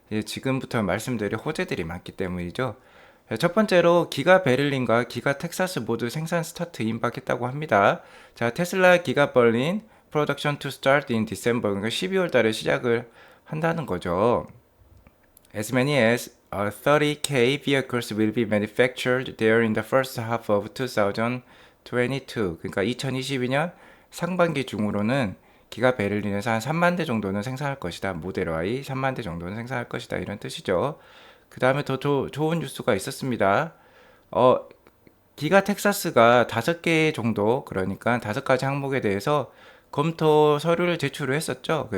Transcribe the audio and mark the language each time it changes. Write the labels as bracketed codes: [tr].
[ko] 지금부터 말씀드릴 호재들이 많기 때문이죠. 첫 번째로 기가 베를린과 기가 텍사스 모두 생산 스타트 임박했다고 합니다. 자, 테슬라 기가 버린 프로덕션 [en] to start in December, [ko] 그러니까 12월 달에 시작을 한다는 거죠. [en] As many as 30K vehicles will be manufactured there in the first half of 2022. [ko] 그러니까 2022년 상반기 중으로는 기가 베를린에서 한 3만 대 정도는 생산할 것이다. 모델 Y 3만 대 정도는 생산할 것이다. 이런 뜻이죠. 그 다음에 더 좋은 뉴스가 있었습니다. 어, 기가 텍사스가 5개 정도, 그러니까 5가지 항목에 대해서 검토 서류를 제출을 했었죠.